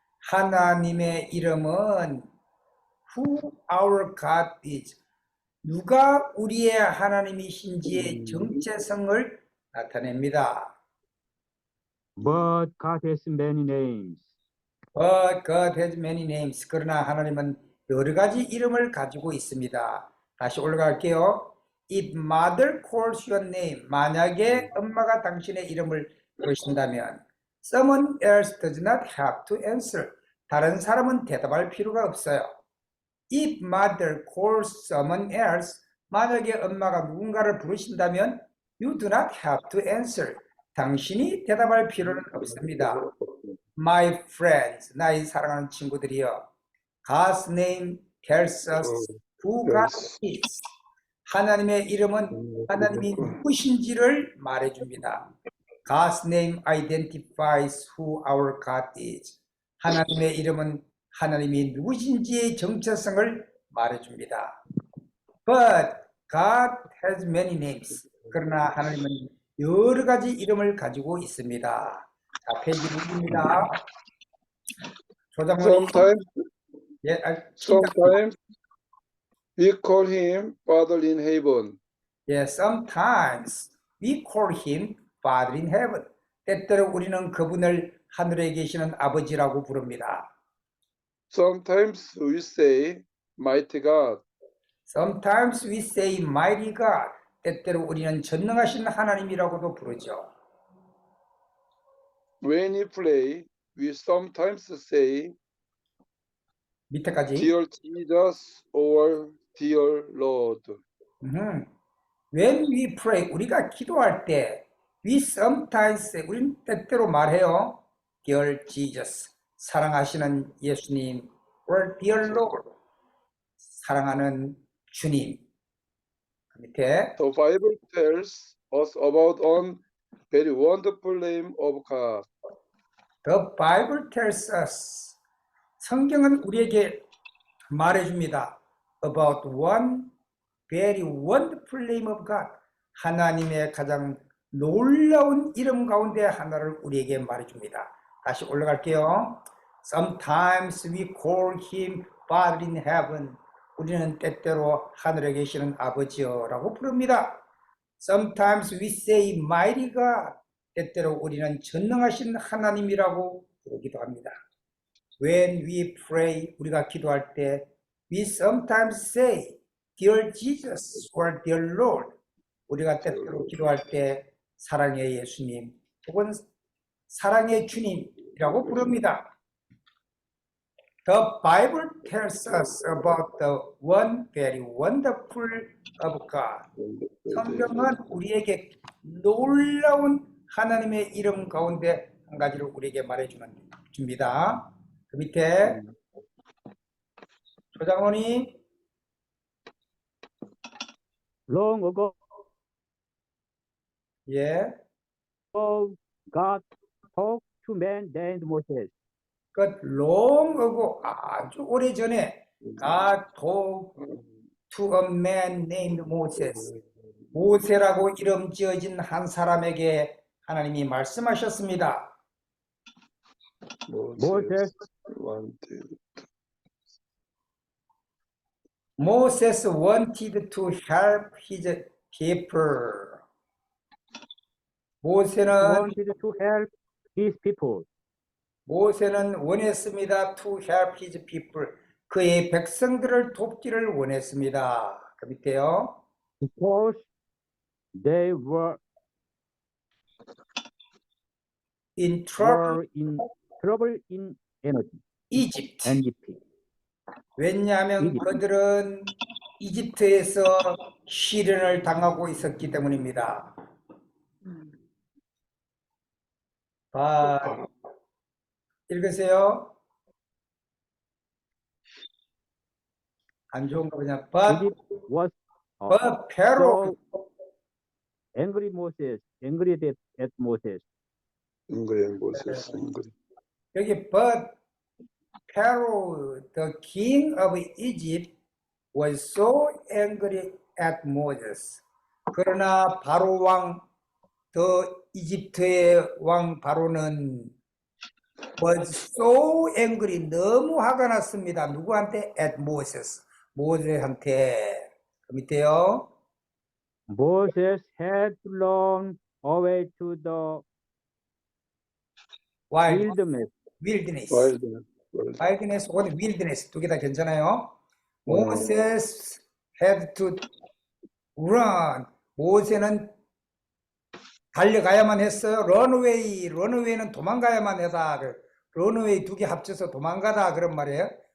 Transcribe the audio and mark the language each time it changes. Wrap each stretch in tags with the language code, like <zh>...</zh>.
<ko>하나님의 이름은</ko> <en>who our God is.</en> <ko>누가 우리의 하나님이신지의 정체성을 나타냅니다.</ko> <en>But God has many names. But God has many names.</en> <ko>그러나 하나님은 여러 가지 이름을 가지고 있습니다. 다시 올라갈게요.</ko> <en>If mother calls your name.</en> <ko>만약에 엄마가 당신의 이름을 부르신다면</ko> <en>someone else does not have to answer.</en> <ko>다른 사람은 대답할 필요가 없어요.</ko> <en>If mother calls someone else.</en> <ko>만약에 엄마가 누군가를 부르신다면</ko> <en>you do not have to answer.</en> <ko>당신이 대답할 필요는 없습니다.</ko> <en>My friends,</en> <ko>나의 사랑하는 친구들이여.</ko> <en>God's name tells us who God is.</en> <ko>하나님의 이름은 하나님이 누구신지를 말해줍니다.</ko> <en>God's name identifies who our God is.</en> <ko>하나님의 이름은 하나님이 누구신지의 정체성을 말해줍니다.</ko> <en>But God has many names.</en> <ko>그러나 하나님은 여러 가지 이름을 가지고 있습니다. 자, 페이지 6입니다. 조장모님.</ko> <en>Sometimes we call him Father in heaven. Sometimes we call him Father in heaven.</en> <ko>때때로 우리는 그분을 하늘에 계시는 아버지라고 부릅니다.</ko> <en>Sometimes we say mighty God. Sometimes we say mighty God.</en> <ko>때때로 우리는 전능하신 하나님이라고도 부르죠.</ko> <en>When we pray, we sometimes say</en> <ko>밑에까지.</ko> <en>Dear Jesus or Dear Lord. When we pray,</en> <ko>우리가 기도할 때</ko> <en>we sometimes say,</en> <ko>우리는 때때로 말해요.</ko> <en>Dear Jesus,</en> <ko>사랑하시는 예수님,</ko> <en>or Dear Lord,</en> <ko>사랑하는 주님. 그 밑에</ko> <en>The Bible tells us about one very wonderful name of God. The Bible tells us,</en> <ko>성경은 우리에게 말해줍니다.</ko> <en>about one very wonderful name of God.</en> <ko>하나님의 가장 놀라운 이름 가운데 하나를 우리에게 말해줍니다. 다시 올라갈게요.</ko> <en>Sometimes we call him Father in heaven.</en> <ko>우리는 때때로 하늘에 계시는 아버지여라고 부릅니다.</ko> <en>Sometimes we say mighty God.</en> <ko>때때로 우리는 전능하신 하나님이라고 부르기도 합니다.</ko> <en>When we pray,</en> <ko>우리가 기도할 때</ko> <en>we sometimes say Dear Jesus or Dear Lord.</en> <ko>우리가 때때로 기도할 때 사랑의 예수님 혹은 사랑의 주님이라고 부릅니다.</ko> <en>The Bible tells us about the one very wonderful of God.</en> <ko>성경은 우리에게 놀라운 하나님의 이름 가운데 한 가지를 우리에게 말해줍니다. 그 밑에 조장원이</ko> <en>Long ago,</en> <ko>예,</ko> <en>God talked to man named Moses. 그 long ago</en> <ko>아주 오래 전에</ko> <en>God talked to a man named Moses.</en> <ko>모세라고 이름 지어진 한 사람에게 하나님이 말씀하셨습니다.</ko> <en>Moses wanted Moses wanted to help his people.</en> <ko>모세는</ko> <en>wanted to help his people.</en> <ko>원했습니다.</ko> <en>To help his people.</en> <ko>그의 백성들을 돕기를 원했습니다. 그 밑에요.</ko> <en>Because they were In trouble, in trouble in Egypt. Egypt.</en> <ko>왜냐하면 이집트. 그들은 이집트에서 시련을 당하고 있었기 때문입니다. 읽으세요. 안 좋은가 보냐.</ko> <en>Egypt was But Pharaoh, so angry at Moses. Angry Moses, angry. 여기 but Pharaoh, the king of Egypt, was so angry at Moses.</en> <ko>그러나 바로 왕, 더 이집트의 왕 바로는</ko> <en>was so angry,</en> <ko>너무 화가 났습니다. 누구한테?</ko> <en>At Moses,</en> <ko>모세한테. 그 밑에요.</ko> <en>Moses had flown away to the wilderness. wilderness. Wilderness.</en> <ko>혹은 wilderness 두 개 다 괜찮아요.</ko> <en>Moses had to run.</en> <ko>모세는 달려가야만 했어요. runaway는 도망가야만 하다. runaway 두 개 합쳐서 도망가다 그런 말이에요.</ko>